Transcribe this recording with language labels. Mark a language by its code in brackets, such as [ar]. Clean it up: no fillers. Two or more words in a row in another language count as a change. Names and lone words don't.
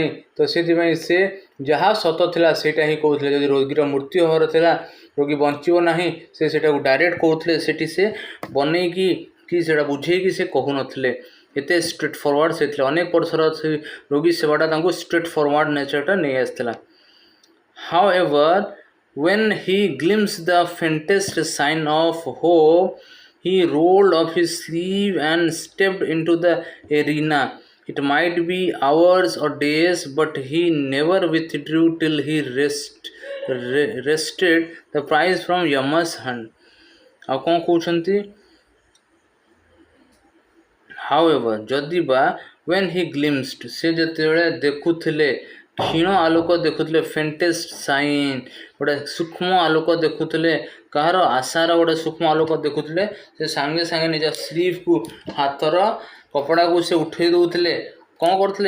[or] ତ ସେଥିପାଇଁ ସେ ଯାହା ସତ ଥିଲା ସେଇଟା ହିଁ କହୁଥିଲେ। ଯଦି ରୋଗୀର ମୃତ୍ୟୁ ହେବାର ଥିଲା, ରୋଗୀ ବଞ୍ଚିବ ନାହିଁ, ସେ ସେଇଟାକୁ ଡାଇରେକ୍ଟ କହୁଥିଲେ। ସେଠି ସେ ବନେଇକି କି ସେଇଟା ବୁଝେଇକି ସେ କହୁନଥିଲେ। ଏତେ [en] straight forward [or] ସେ ଥିଲେ। ଅନେକ ବର୍ଷର ସେ ରୋଗୀ ସେବାଟା ତାଙ୍କୁ [en] straight forward [or] ନେଚର୍ଟା ନେଇ ଆସିଥିଲା। [en] However, when he glimpsed the faintest sign of hope, he rolled up his sleeve and stepped into the arena. It might be hours or days, but he never withdrew till he wrested the prize from Yama's hand. [or] ଆଉ କ'ଣ କହୁଛନ୍ତି? However, ଯଦି ବା [en] when he glimpsed, [or] ସେ ଯେତେବେଳେ ଦେଖୁଥିଲେ, କ୍ଷୀଣ ଆଲୋକ ଦେଖୁଥିଲେ, [en] faintest sign, [or] ଗୋଟେ ସୂକ୍ଷ୍ମ ଆଲୋକ ଦେଖୁଥିଲେ, କାହାର ଆଶାର ଗୋଟେ ସୂକ୍ଷ୍ମ ଆଲୋକ ଦେଖୁଥିଲେ, ସେ ସାଙ୍ଗେ ସାଙ୍ଗେ ନିଜ ସ୍ଲିଭ୍କୁ, ହାତର କପଡ଼ାକୁ ସେ ଉଠେଇ ଦେଉଥିଲେ। କ'ଣ କରୁଥିଲେ?